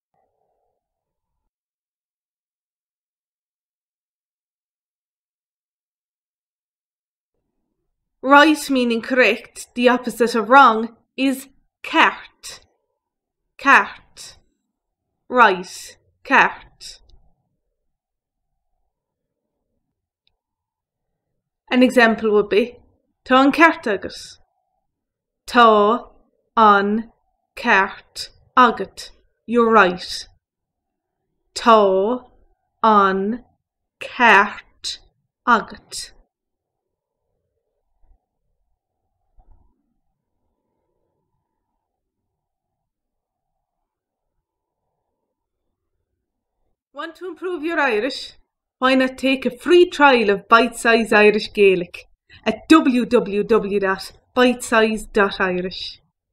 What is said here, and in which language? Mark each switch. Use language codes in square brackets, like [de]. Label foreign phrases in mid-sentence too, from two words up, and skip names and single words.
[en] Right meaning correct, the opposite of wrong, is kyart. Kyart. Right. Kyart. An example would be [ga] Tá an ceart agat. Tá an ceart agat. [en] You're right. [ga] Tá an ceart agat. [en] Want to improve your Irish? Why not take a free trial of Bite Size Irish Gaelic at www.bitesize.irish.